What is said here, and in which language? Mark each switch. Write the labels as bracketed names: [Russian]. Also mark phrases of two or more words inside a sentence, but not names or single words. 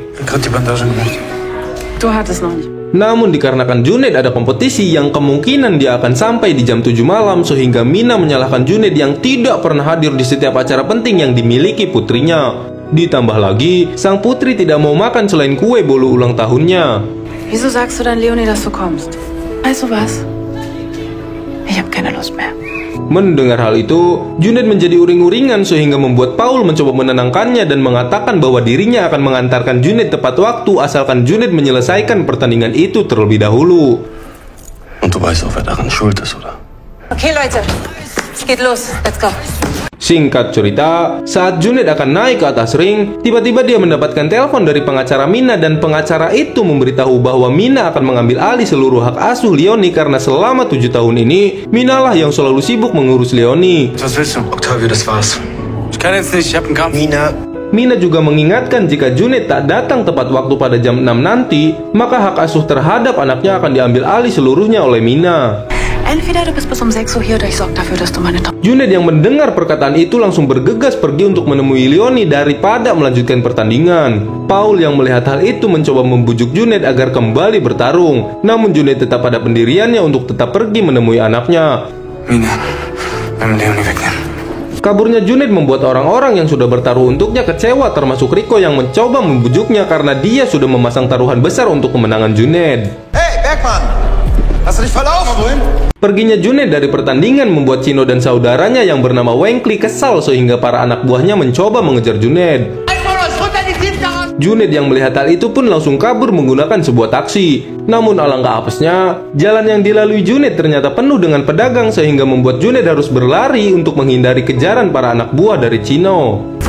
[Indonesian] Namun dikarenakan Junaid ada kompetisi yang kemungkinan dia akan sampai di jam 7 malam, sehingga Mina menyalahkan Junaid yang tidak pernah hadir di setiap acara penting yang dimiliki putrinya. Ditambah lagi, sang putri tidak mau makan selain kue bolu ulang tahunnya. [German] Wieso sagst du dann Leonie, dass du kommst? Weißt du was? Ich hab keine Lust mehr. [Indonesian] Mendengar hal itu, Junaid menjadi uring-uringan sehingga membuat Paul mencoba menenangkannya dan mengatakan bahwa dirinya akan mengantarkan Junaid tepat waktu asalkan Junaid menyelesaikan pertandingan itu terlebih dahulu. [German] Und du weißt auch, wer daran schuld ist, oder? Okay, Leute. Es geht los. [English] Let's go. [Indonesian] Singkat cerita, saat Junaid akan naik ke atas ring, tiba-tiba dia mendapatkan telepon dari pengacara Mina dan pengacara itu memberitahu bahwa Mina akan mengambil alih seluruh hak asuh Leonie karena selama 7 tahun ini, Mina lah yang selalu sibuk mengurus Leonie. [German] Was willst du? Octavio, das war's. Ich kann jetzt nicht, ich hab einen Kampf. [Indonesian] Mina juga mengingatkan jika Junaid tak datang tepat waktu pada jam 6 nanti, maka hak asuh terhadap anaknya akan diambil alih seluruhnya oleh Mina. [German] Entweder du bist bis um 6 Uhr hier oder ich sorge dafür, dass du meine Tochter... [Indonesian] Junaid yang mendengar perkataan itu langsung bergegas pergi untuk menemui Leonie daripada melanjutkan pertandingan. Paul yang melihat hal itu mencoba membujuk Junaid agar kembali bertarung. Namun Junaid tetap pada pendiriannya untuk tetap pergi menemui anaknya. [German] Mina, Leonie wegnehmen. [Indonesian] Kaburnya Junaid membuat orang-orang yang sudah bertaruh untuknya kecewa, termasuk Rico yang mencoba membujuknya karena dia sudah memasang taruhan besar untuk kemenangan Junaid. [German] Hey, Bergmann! Hast du dich verlaufen? [Indonesian] Perginya Junaid dari pertandingan membuat Chino dan saudaranya yang bernama Wengkli kesal sehingga para anak buahnya mencoba mengejar Junaid. Junaid yang melihat hal itu pun langsung kabur menggunakan sebuah taksi. Namun alangkah apesnya, jalan yang dilalui Junaid ternyata penuh dengan pedagang sehingga membuat Junaid harus berlari untuk menghindari kejaran para anak buah dari Chino.